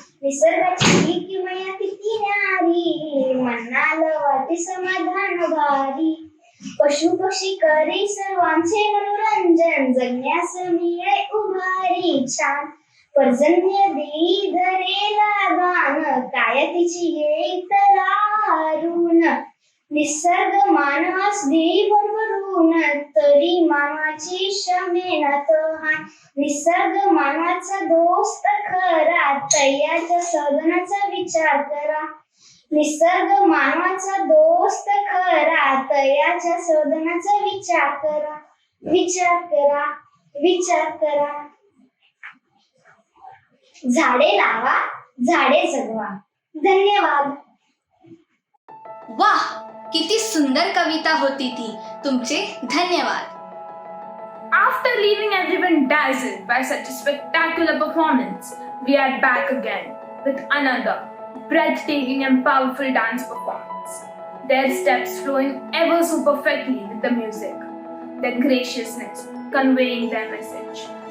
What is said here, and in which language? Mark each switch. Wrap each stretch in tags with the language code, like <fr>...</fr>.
<mr>निसर्गाची ही किमया किती न्यारी, मनाला वाटे समाधान भारी। पशु पक्षी करे सर्वांचे मनोरंजन, जगण्यास मिळे उभारी छान। पर्जन्य देई धरेला दान, काय तिची येई तरारून। निसर्ग मानवास देई भरभरून, तरी मानवाची क्षमेना तहान। निसर्ग मानवाचा दोस्त खरा, तयाच्या साधनाचा विचार करा। निसर्ग मानवाचा दोस्त खरा, तयाच्या साधनाचा विचार करा। विचार करा, विचार करा। झाडे लावा, झाडे जगवा। धन्यवाद। वाह, किती सुंदर कविता होती ती। तुमचे धन्यवाद।</mr> <en>After leaving everyone dazzled by such a spectacular performance, we are back again with another breathtaking and powerful dance performance. Their steps flowing ever so perfectly with the music, their graciousness conveying their message.</en>